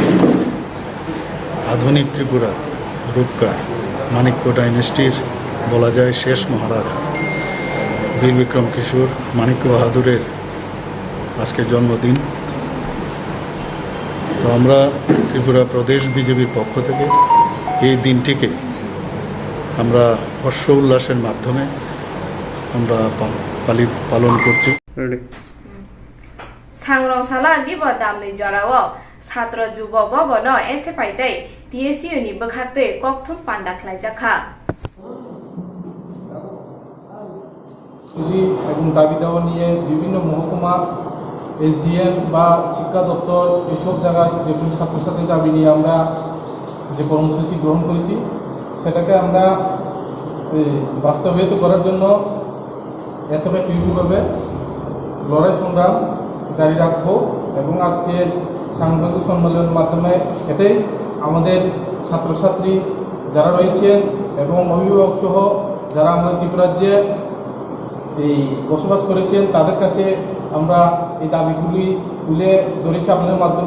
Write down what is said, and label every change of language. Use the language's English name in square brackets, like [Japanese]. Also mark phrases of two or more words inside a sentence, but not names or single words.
[Bangla] আধুনিক ত্রিপুরা রূপকার মানিক্য ডাইনেস্টির বলা যায় শেষ মহারাজ বীর বিক্রম কিশোর মানিক্য বাহাদুরের আজকে জন্মদিন। তো আমরা ত্রিপুরা প্রদেশ বিজেপির পক্ষ থেকে এই দিনটিকে আমরা হর্ষ উল্লাসের মাধ্যমে আমরা পালন করছি। [Kok Borok] सांग्रं साला दिब दामनि जराओ छात्र जुब बबन एसे फाइदै TSU नि बखाते कक्थुम पान्डा ख्लाइजाखा [Bangla] কৃষি এবং দাবি দেওয়া নিয়ে বিভিন্ন মহকুমা SDM বা শিক্ষা দপ্তর এইসব জায়গায় যেগুলি ছাত্রছাত্রী দাবি নিয়ে আমরা যে কর্মসূচি গ্রহণ করেছি সেটাকে আমরা বাস্তবায়িত করার জন্য SFI-TUC-ভাবে লড়াই সংগ্রাম জারি রাখবো এবং আজকে সাংবাদিক সম্মেলনের মাধ্যমে এটাই আমাদের ছাত্রছাত্রী যারা রয়েছেন এবং অভিভাবক সহ যারা আমাদের ত্রিপুরা রাজ্যে এই বসবাস করেছেন তাদের কাছে আমরা এই দাবিগুলি তুলে ধরেছি আপনাদের মাধ্যমে।